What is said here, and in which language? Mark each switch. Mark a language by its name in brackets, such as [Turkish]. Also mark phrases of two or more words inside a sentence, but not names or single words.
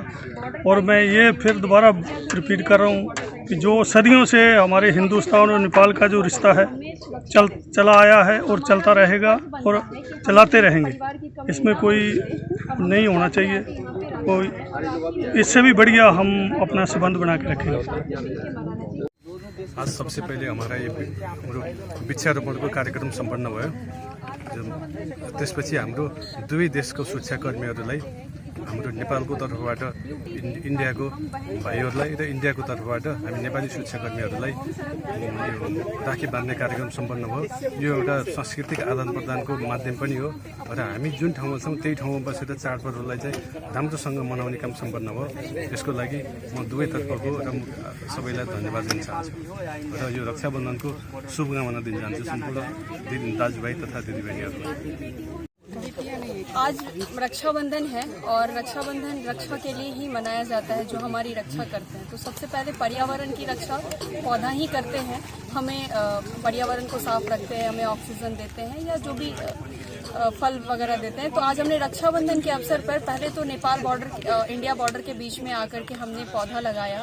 [Hindi] और मैं ये फिर दोबारा रिपीट कर रहा हूँ कि जो सदियों से हमारे हिंदुस्तान और नेपाल का जो रिश्ता है चला आया है और चलता रहेगा और चलाते रहेंगे। इसमें कोई नहीं होना चाहिए, कोई इससे भी बढ़िया हम अपना संबंध बना के रखेंगे। आज सबसे पहले हमारा ये [Nepali] वृक्षारोपणको कार्यक्रम सम्पन्न भयो। त्यसपछि हाम्रो दुवै देशको सुरक्षाकर्मीहरूलाई हाम्रो नेपालको तर्फबाट इन्डियाको भाइहरूलाई र इन्डियाको तर्फबाट हामी नेपाली सुरक्षाकर्मीहरूलाई राखी बाँध्ने कार्यक्रम सम्पन्न भयो। यो एउटा सांस्कृतिक आदान प्रदानको माध्यम पनि हो र हामी जुन ठाउँमा छौँ त्यही ठाउँमा बसेर चाडपर्वलाई चाहिँ राम्रोसँग मनाउने काम सम्पन्न भयो। यसको लागि म दुवैतर्फको र सबैलाई धन्यवाद दिन चाहन्छु र यो रक्षाबन्धनको शुभकामना दिन चाहन्छु सम्पूर्ण दाजुभाइ तथा दिदीबहिनीहरूलाई। [Hindi] आज रक्षाबंधन है और रक्षाबंधन रक्षा के लिए ही मनाया जाता है, जो हमारी रक्षा करते हैं। तो सबसे पहले पर्यावरण की रक्षा पौधा ही करते हैं, हमें पर्यावरण को साफ रखते हैं, हमें ऑक्सीजन देते हैं या जो भी फल वगैरह देते हैं। तो आज हमने रक्षाबंधन के अवसर पर पहले तो नेपाल बॉर्डर इंडिया बॉर्डर के बीच में आकर के हमने पौधा लगाया।